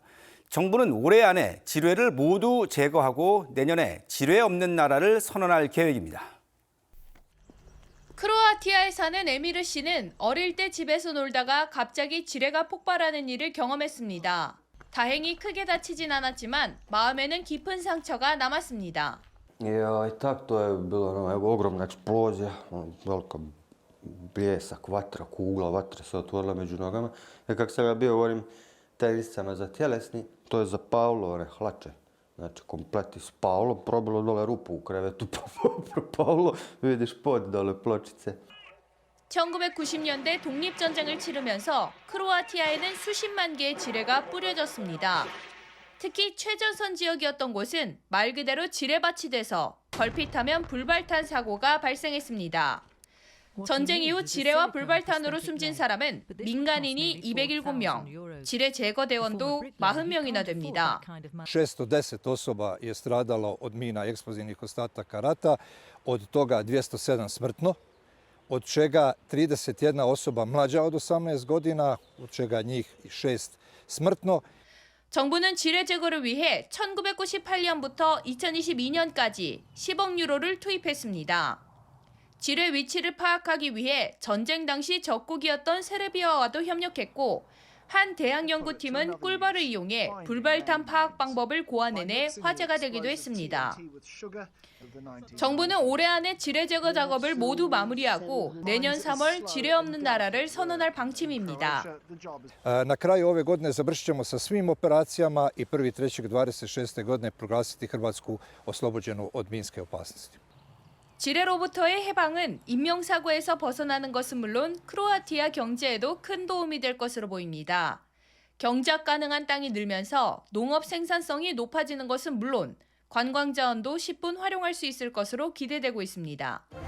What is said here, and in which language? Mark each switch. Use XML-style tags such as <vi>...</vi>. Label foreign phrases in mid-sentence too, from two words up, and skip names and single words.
<ko>정부는 올해 안에 지뢰를 모두 제거하고 내년에 지뢰 없는 나라를 선언할 계획입니다. 크로아티아에 사는 에미르 씨는 어릴 때 집에서 놀다가 갑자기 지뢰가 폭발하는 일을 경험했습니다. 다행히 크게 다치진 않았지만 마음에는 깊은 상처가 남았습니다.</ko> <hr>I tak to je bila ogromna eksplozija, velika bljesak, vatra, kugla vatre se otvorila među nogama. I kako sam ja bio u onim tenisama za tjelesni, to je zapalilo one hlače. Znači, komplet ispalo, probilo dole rupu u krevetu, propalo, vidiš pod dole pločice.</hr> <ko>1990년대 독립전쟁을 치르면서 크로아티아에는 수십만 개의 지뢰가 뿌려졌습니다. 특히 최전선 지역이었던 곳은 말 그대로 지뢰밭이 돼서 걸핏하면 불발탄 사고가 발생했습니다. 전쟁 이후 지뢰와 불발탄으로 숨진 사람은 민간인이 207명, 지뢰 제거 대원도 40명이나 됩니다.</ko> <hr>610 osoba je stradalo od mina i eksplozivnih ostataka rata, od toga 207 smrtno, od čega 31 osoba mlađa od 18 godina, od čega njih 6 smrtno.</hr> <ko>정부는 지뢰 제거를 위해 1998년부터 2022년까지 10억 유로를 투입했습니다. 지뢰 위치를 파악하기 위해 전쟁 당시 적국이었던 세르비아와도 협력했고 한 대학 연구팀은 꿀벌을 이용해 불발탄 파악 방법을 고안해내 화제가 되기도 했습니다. 정부는 올해 안에 지뢰 제거 작업을 모두 마무리하고 내년 3월 지뢰 없는 나라를 선언할 방침입니다.</ko> <hr>Na kraju ove godine završit ćemo sa svim operacijama i 1.3.26. godine proglasiti Hrvatsku oslobođenu od minske opasnosti.</hr> <ko>지뢰로부터의 해방은 인명사고에서 벗어나는 것은 물론 크로아티아 경제에도 큰 도움이 될 것으로 보입니다. 경작 가능한 땅이 늘면서 농업 생산성이 높아지는 것은 물론 관광 자원도 10분 활용할 수 있을 것으로 기대되고 있습니다.</ko>